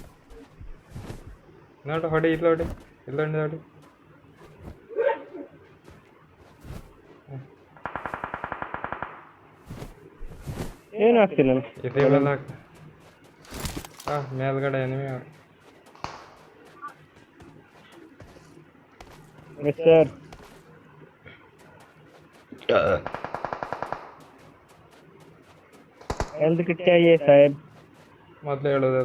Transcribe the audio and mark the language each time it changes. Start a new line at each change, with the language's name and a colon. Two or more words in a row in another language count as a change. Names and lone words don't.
Kannada: ನೋಡು, ಹೊಡಿ ಇಲ್ಲೊಂದು ಏನು ಆಗ್ತಿಲ್ಲ. ಇದೆಲ್ಲ ಮೇಲ್ಗಡೆ ಎನಿಮಿ ಅವ್ರು.
Hindi: सर
English: health kit
Hindi: चाहिए साहब,
Kannada: ಮೊದಲೇ ಹೇಳೋದಲ್ಲ.